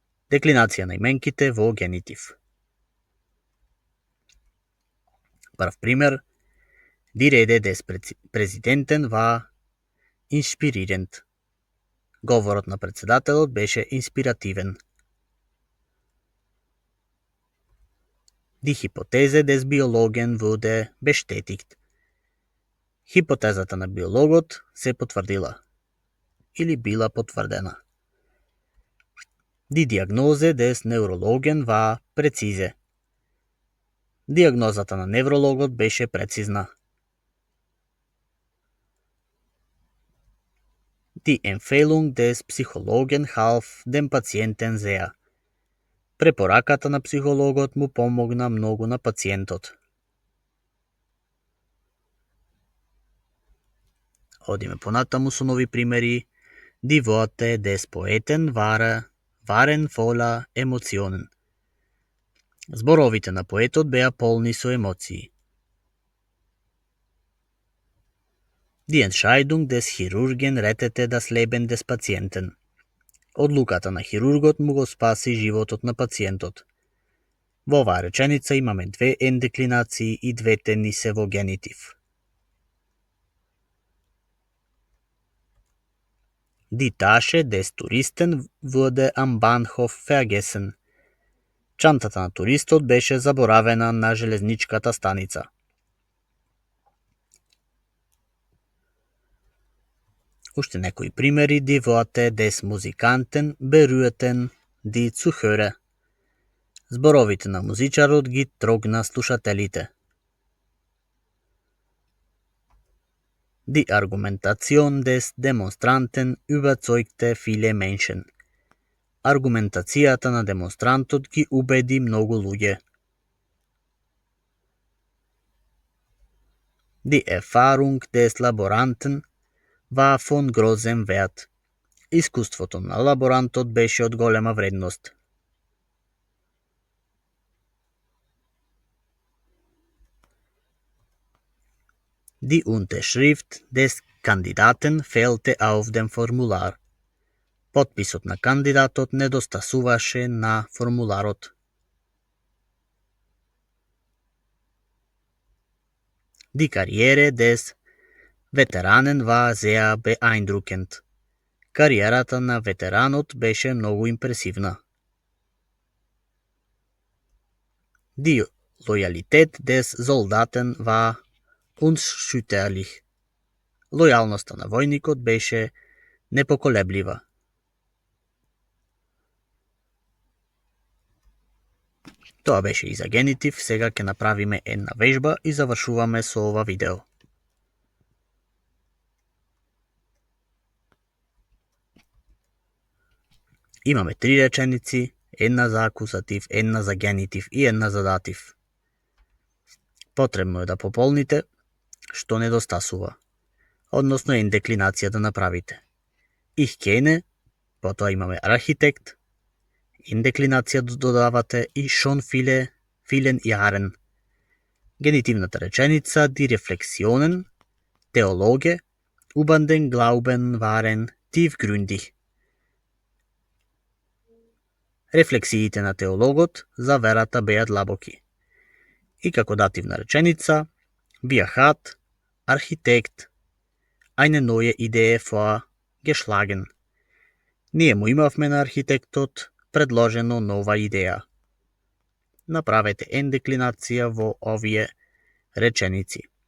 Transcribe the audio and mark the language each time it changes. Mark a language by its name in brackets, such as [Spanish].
[Macedonian] Деклинација на именките во генитив. Прв пример: [German] Die Rede des Präsidenten war inspirierend. [Macedonian] Говорот на председателот беше инспиративен. [German] Die Hypothese des Biologen wurde bestätigt. [Macedonian] Хипотезата на биологот се потврдила или била потврдена. [German] Die Diagnose des Neurologen war präzise. [Macedonian] Диагнозата на неврологот беше прецизна. [German] Die Empfehlung des Psychologen half dem Patienten sehr. [Macedonian] Препораката на психологот му помогна многу на пациентот. Одиме понатаму со нови примери. [German] Die Worte des Poeten waren waren voller Emotionen. [Macedonian] Зборовите на поетот беа полни со емоции. [German] Die Entscheidung des Chirurgen rettete das Leben des Patienten. [Macedonian] Одлуката на хирургот му го спаси животот на пациентот. Во оваа реченица имаме две N-деклинации и двете ни се во генитив. [German] Die Tasche des Touristen wurde am Bahnhof vergessen. [Macedonian] Чантата на туристот беше заборавена на железничката станица. Уште некои примери. [German] Die Worte des Musikanten berührten die Zuhörer. [Macedonian] Зборовите на музичарот ги трогна слушателите. [German] Die Argumentation des Demonstranten überzeugte viele Menschen. [Macedonian] Аргументацијата на демонстрантот ги убеди многу луѓе. [German] Die Erfahrung des Laboranten war von großem Wert. [Macedonian] Искуството на лаборантот беше од голема вредност. [German] Die Unterschrift des Kandidaten fehlte auf dem Formular. [Macedonian] Потписот на кандидатот недостасуваше на формуларот. [German] Die Karriere des Veteranen war sehr beeindruckend. [Macedonian] Кариерата на ветеранот беше многу импресивна. [German] Die Loyalität des Soldaten war unerschütterlich. [Macedonian] Лојалноста на војникот беше непоколеблива. Тоа беше и за генитив, сега ќе направиме една вежба и завршуваме со ова видео. Имаме три реченици, една за акузатив, една за генитив и една за датив. Потребно е да пополните што недостасува, односно N-деклинација да направите. [German] Ich kenne, [Macedonian] потоа имаме архитект, N-деклинација додавате и [German] schon vielen Jahren. [Macedonian] Генитивната реченица [German] die Reflexionen, Theologe, über den Glauben waren tiefgründig. [Macedonian] Рефлексиите на теологот за верата беа длабоки. И како дативна реченица, [German] wir hat Architekt eine neue Idee vorgeschlagen. [Macedonian] Ние му имавме на архитектот предложено нова идеја. Направете N-деклинација во овие реченици.